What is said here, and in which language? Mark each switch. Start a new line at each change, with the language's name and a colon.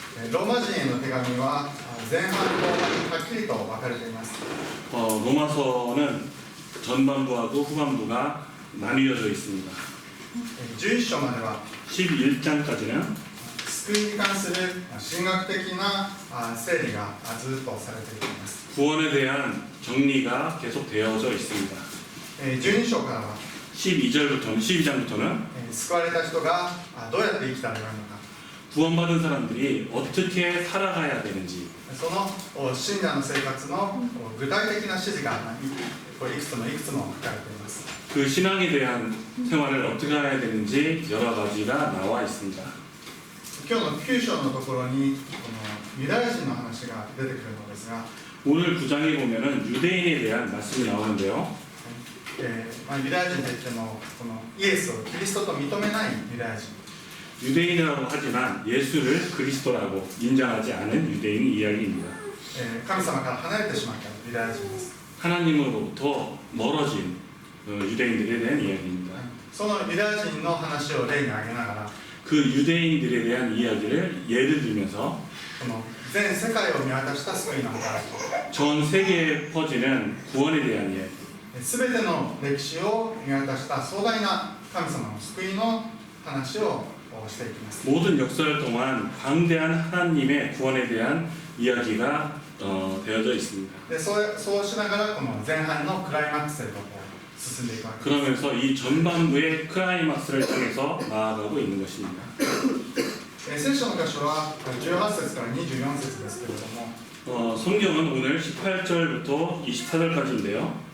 Japanese: ローマ人への手紙は前半後半にはっきりと分かれています。
Korean: 로마서는 전반부하고 후반부가 나뉘어져 있습니다.
Japanese: 11章までは
Korean: 11장까지는
Japanese: 救いに関する神学的な整理がずっとされていきます。
Korean: 구원에 대한 정리가 계속 되어져 있습니다.
Japanese: 12章からは
Korean: 12장부터는
Japanese: 救われた人がどうやって生きたらよいのか、
Korean: 구원받은 사람들이 어떻게 살아가야 되는지
Japanese: その信者の生活の具体的な指示がいくつも書かれています。
Korean: 그 신앙에 대한 생활을 어떻게 해야 되는지 여러 가지가 나와 있습니다.
Japanese: 今日の9章のところにこのユダヤ人の話が出てくるのですが、
Korean: 오늘 9장에 보면은 유대인에 대한 말씀이 나오는데요.
Japanese: ユダヤ人といってもこのイエスをキリストと認めないユダヤ人、
Korean: 유대인이라고 하지만 예수를 그리스도라고 인정하지 않은 유대인 이야기입니다.
Japanese: 神様から離れてしまったユダヤ人です。
Korean: 하나님으로부터 멀어진 유대인들에 대한 이야기입니다.
Japanese: そのユダヤ人の話を例に挙げながら、
Korean: 그 유대인들에 대한 이야기를 예를 들면서
Japanese: この全世界を見渡した救いの働き、
Korean: 전 세계에 퍼지는 구원에 대한 이야기,
Japanese: すべての歴史を見渡した壮大な神様の救いの話をしていきます。
Korean: 모든 역사를 동안 광대한 하나님의 구원에 대한 이야기가 되어져 있습니다.
Japanese: でそうしながらこの前半のクライマックスへと進んでいくわけです。
Korean: 그러면서 이 전반부의 클라이막스를 향해서 나아가고 있는 것입니다.
Japanese: 聖書の箇所は18節から24節ですけれども、
Korean: 성경은 오늘 18절부터 24절까지인데요.